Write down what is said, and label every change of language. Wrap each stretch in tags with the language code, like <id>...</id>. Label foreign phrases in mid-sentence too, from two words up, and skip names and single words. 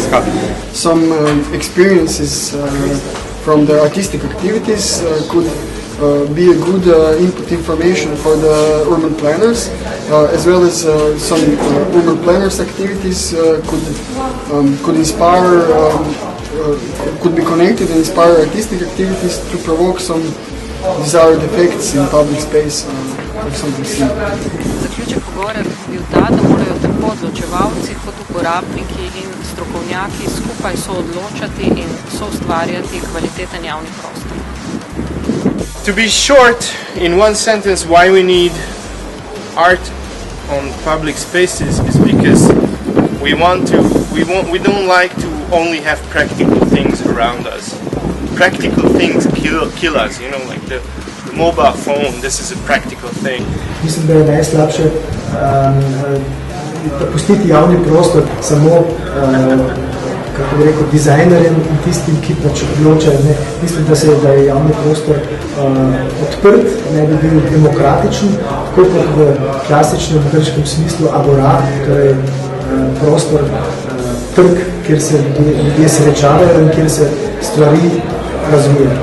<en>Some experiences from the artistic activities could be a good input information for the urban planners, as well as some urban planners activities could inspire, could be connected and inspire artistic activities to provoke some desired effects in public space or something similar.</en> <sl>Zaključek pogovora bi bil ta, da morajo tako odločevalci kot uporabniki in strokovnjaki skupaj soodločati in soustvarjati kvaliteten javni prostor.</sl> <en>To be short, in one sentence, why we need art on public spaces is because we don't like to only have practical things around us. Practical things kill us, you know, like the mobile phone, this is a practical thing.</en> <sl>Mislim, da je najslabše pustiti javni prostor samo kako bi rekel, dizajnerjem in tistim, ki pač odločajo. Mislim, da je javni prostor odprt, ne bi bil demokratičen, tako kot v klasičnem grškem smislu agora, torej prostor, trg, kjer se ljudje srečavajo in kjer se stvari razvijajo.</sl>